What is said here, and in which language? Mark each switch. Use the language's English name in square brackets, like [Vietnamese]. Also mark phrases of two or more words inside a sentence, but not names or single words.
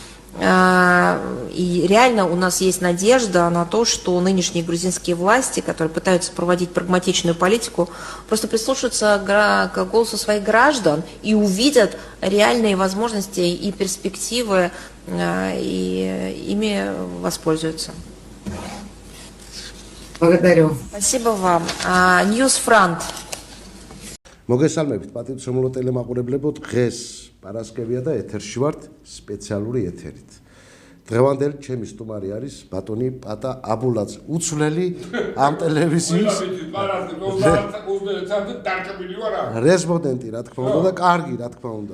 [Russian] И реально у нас есть надежда на то, что нынешние грузинские власти, которые пытаются проводить прагматичную политику, просто прислушаются к голосу своих граждан и увидят реальные возможности и перспективы, и ими воспользуются. Благодарю. Спасибо вам. Newsfront. [Georgian] მოგესალმებით პატივცემულო ტელემაყურებლებო, დღეს პარასკევია და ეთერში ვართ სპეციალური ეთერით. დღევანდელი ჩემი სტუმარი არის ბატონი პატა აბულაძე, უცვლელი ამ ტელევიზიის რესპონდენტი, რა თქმა უნდა და კარგი, რა თქმა უნდა.